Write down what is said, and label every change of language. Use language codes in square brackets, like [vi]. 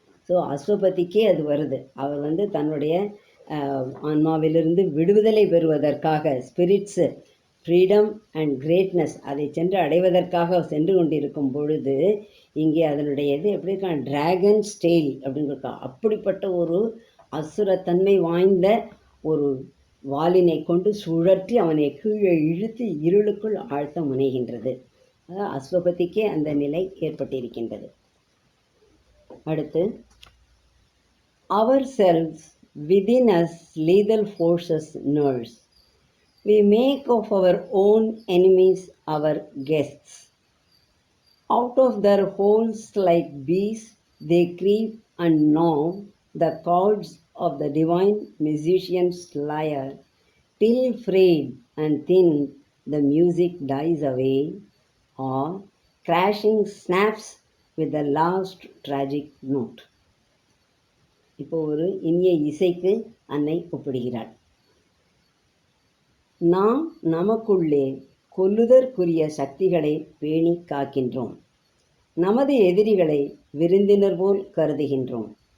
[ta] So அஸ்வபதிக்கே அது வருது. அவர் தன்னுடைய ஆன்மாவிலிருந்து விடுதலை பெறுவதற்காக, [en] spirits freedom and greatness [ta] அதை சென்று அடைவதற்காக சென்று கொண்டிருக்கும் பொழுது, இங்கே அதனுடைய இது எப்படி இருக்கா, [en] dragon style [ta] அப்படின்னு இருக்கா. அப்படிப்பட்ட ஒரு அசுரத்தன்மை வாய்ந்த ஒரு வாளினை கொண்டு சுழற்றி அவனை கீழே இழுத்து இருளுக்குள் ஆழ்த்த முனைகின்றது. அதாவது அஸ்வபதிக்கே அந்த நிலை ஏற்பட்டிருக்கின்றது. [en] அடுத்து, ourselves within us lethal forces nurse. We make of our own enemies our guests. Out of their holes like bees they creep and gnaw the chords of the divine musician's lyre, till frayed and thin the music dies away, or crashing snaps with the last tragic note. [ta] இப்போ ஒரு இனிய இசைக்கு அன்னை ஒப்பிடுகிறாள். நாம் நமக்குள்ளே கொல்லுதற்குரிய சக்திகளை பேணி காக்கின்றோம். நமது எதிரிகளை விருந்தினர் போல் கருதுகின்றோம்.